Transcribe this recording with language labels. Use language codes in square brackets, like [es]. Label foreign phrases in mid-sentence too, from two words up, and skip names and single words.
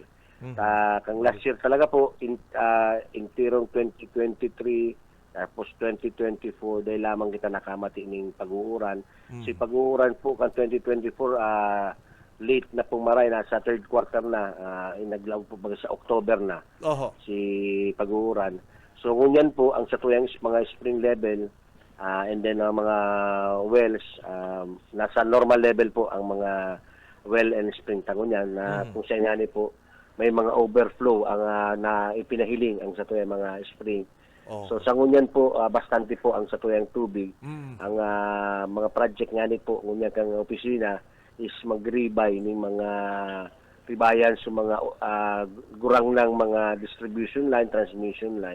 [bik] Kang last year talaga po intirong 2023 tapos 2024 dahil lamang kita nakamati ng pag-uuran. Si pag-uuran po kang 2024 late na pong maray, nasa third quarter na, inaglaw po baga sa October na Oho. si pag-uuran. So ngunyan po ang sa tuyang mga [en] spring level, and then [bik] ang mga wells, nasa [en] normal level [bik] po ang mga well and spring tangunyan na kung sa nga po may mga overflow ang na ipinahiling ang sa tuyang mga spring. Oh. So sa ngunyan po, bastante po ang sa tuyang tubig. Ang mga project nga po, ngunyan kang opisina, is mag-rebay ng mga ribayan sa mga gurang ng mga [en] distribution line, transmission line.